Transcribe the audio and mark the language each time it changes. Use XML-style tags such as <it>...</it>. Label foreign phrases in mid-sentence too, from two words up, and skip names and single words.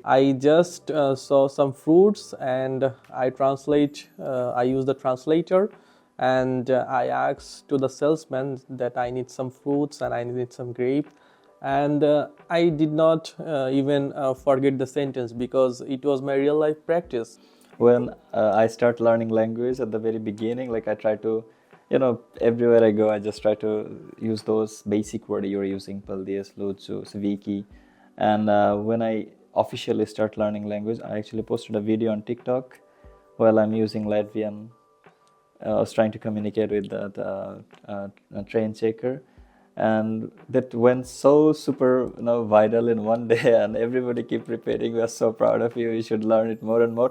<en>I just saw some fruits and I use the translator, and I asked to the salesman that I need some fruits and I need some grape. And I did not even forget the sentence because it was my real life practice. When I start learning language at the very beginning, I try to everywhere I go, I just try to use those basic words you're using,</en> <lv>paldies, lūdzu, seviki.</lv> <en>And when I officially start learning language, I actually posted a video on TikTok while I'm using Latvian. I was trying to communicate with the train checker. And that went so super viral in one day, and everybody keep repeating, we are so proud of you, you should learn it more and more.</en>